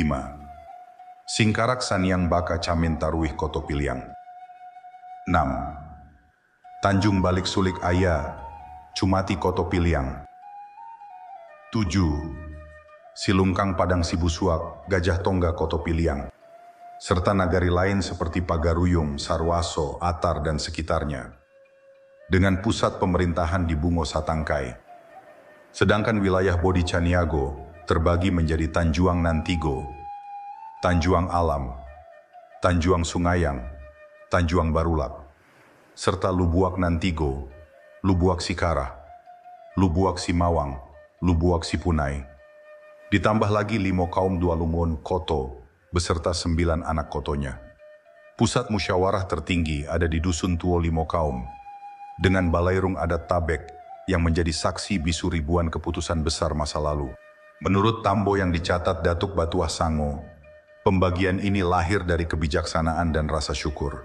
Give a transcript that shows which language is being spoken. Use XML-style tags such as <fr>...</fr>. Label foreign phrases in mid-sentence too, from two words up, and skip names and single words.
<id>Singkarak Saniang Baka Camin Taruih Koto Piliang. 6. Tanjung Balik Sulik Aya, Cumati Koto Piliang. 7. Silungkang Padang Sibusuak, Gajah Tongga Koto Piliang, serta nagari lain seperti Pagaruyung, Sarwaso, Atar, dan sekitarnya, dengan pusat pemerintahan di Bungo Satangkai. Sedangkan wilayah Bodi Caniago terbagi menjadi Tanjuang Nantigo, Tanjuang Alam, Tanjuang Sungayang, Tanjuang Barulak, serta Lubuak Nantigo, Lubuak Sikara, Lubuak Simawang, Lubuak Sipunai. Ditambah lagi Limo Kaum Dualungon Koto beserta 9 anak kotonya. Pusat musyawarah tertinggi ada di Dusun Tuo Limo Kaum, dengan Balairung Adat Tabek yang menjadi saksi bisu ribuan keputusan besar masa lalu. Menurut Tambo yang dicatat Datuk Batuah Sango, pembagian ini lahir dari kebijaksanaan dan rasa syukur.</id>